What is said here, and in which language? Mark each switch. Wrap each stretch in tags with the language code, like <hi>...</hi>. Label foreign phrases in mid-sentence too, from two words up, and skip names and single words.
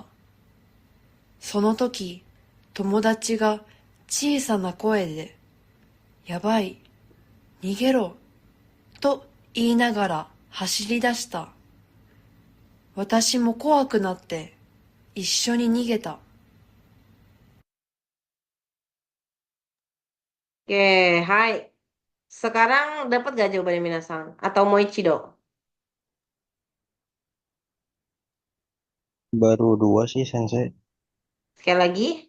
<ja>その時、友達が小さな声で、やばい、逃げろ、と言いながら走り出した。私も怖くなって一緒に逃げた。</ja> <id>Oke, hai. Sekarang dapat gak jawabannya Minasang? Atau mau Ichido? Baru dua sih Sensei. Sekali lagi?</id>